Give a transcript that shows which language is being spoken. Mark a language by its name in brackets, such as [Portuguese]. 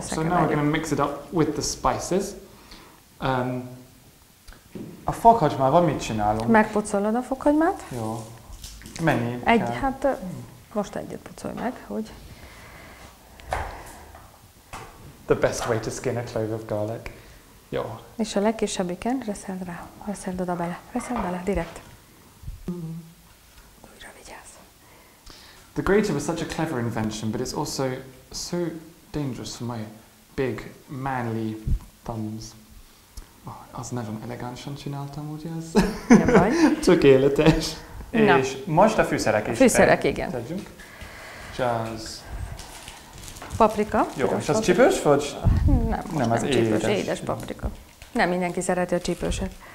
[English] So now we're going to mix it up with the spices. [Hungarian] A fokhagymával mit csinálunk? Megpucolod a fokhagymát. Jó. Mennyi kell? Hát most egyet pucolj meg, hogy... [English] The best way to skin a clove of garlic. [Hungarian] Jó. És a legkisebbiken reszeld oda bele. Reszeld bele, direkt. Újra vigyázz. [English] The grater was such a clever invention, but it's also so dangerous for my big, manly thumbs. [Hungarian] Oh, az nagyon elegánsan csináltam, ugye ez? Nem baj. Tökéletes. És most a fűszerek is. Fűszerek, igen. Tegyünk. Jazz. Paprika. Jó, és az csípős vagy? Nem, az csípős, édes paprika. Nem mindenki szereti a csípőset.